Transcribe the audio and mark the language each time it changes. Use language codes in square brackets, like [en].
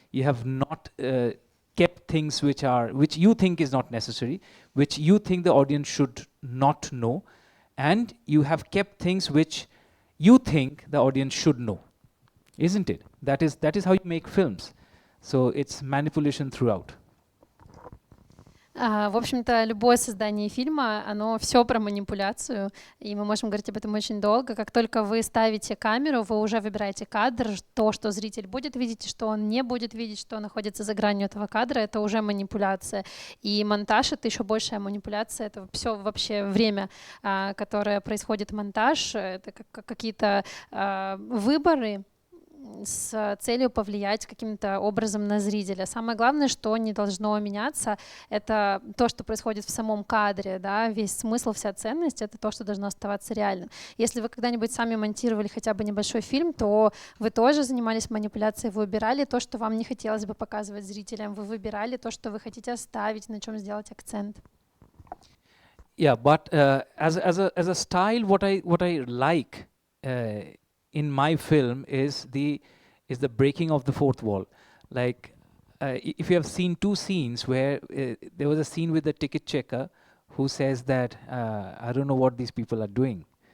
[en] You have not kept things which you think is not necessary, which you think the audience should not know, and you have kept things which you think the audience should know, isn't it? That is how you make films. So it's manipulation throughout. [ru] В общем-то, любое создание фильма, оно все про манипуляцию, и мы можем говорить об этом очень долго. Как только вы ставите камеру, вы уже выбираете кадр, то, что зритель будет видеть, и что он не будет видеть, что находится за гранью этого кадра, это уже манипуляция. И монтаж — это еще большая манипуляция, это все вообще время, которое происходит монтаж, это какие-то выборы с целью повлиять каким-то образом на зрителя. Самое главное, что не должно меняться, это то, что происходит в самом кадре, да, весь смысл, вся ценность — это то, что должно оставаться реальным. Если вы когда-нибудь сами монтировали хотя бы небольшой фильм, то вы тоже занимались манипуляцией, вы выбирали то, что вам не хотелось бы показывать зрителям, вы выбирали то, что вы хотите оставить, на чем сделать акцент. [en] Yeah, but as a style, what I like in my film is the breaking of the fourth wall. Like if you have seen two scenes where there was a scene with the ticket checker who says that I don't know what these people are doing.